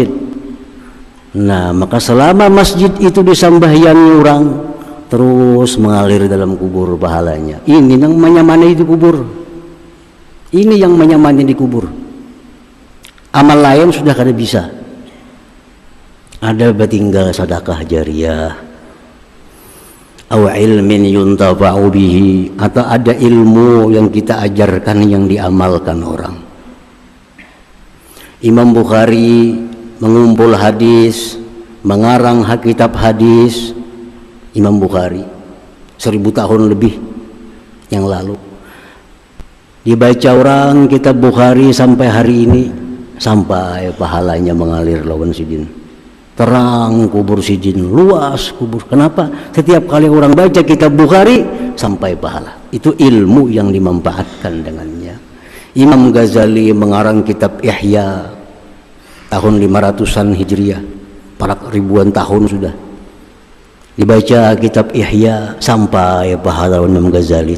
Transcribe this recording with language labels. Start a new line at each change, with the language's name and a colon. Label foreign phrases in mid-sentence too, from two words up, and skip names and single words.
Banjar: Nah maka selama masjid itu disambahyangi orang, terus mengalir dalam kubur pahalanya. Ini yang menyamani di kubur, ini yang menyamani di kubur. Amal lain sudah kada bisa. Ada tinggal sedekah jariyah,
Arabic: أو علم ينتفع به,
Banjar: atau ada ilmu yang kita ajarkan yang diamalkan orang. Imam Bukhari mengumpul hadis, mengarang kitab hadis. Imam Bukhari 1000 tahun lebih yang lalu dibaca orang kitab Bukhari sampai hari ini, sampai pahalanya mengalir lawan sidin. Terang kubur sidin, luas kubur. Kenapa? Setiap kali orang baca kitab Bukhari sampai pahala. Itu ilmu yang dimanfaatkan dengannya. Imam Ghazali mengarang kitab Ihya tahun 500-an Hijriah, para ribuan tahun sudah dibaca kitab Ihya sampai pahala Imam Ghazali.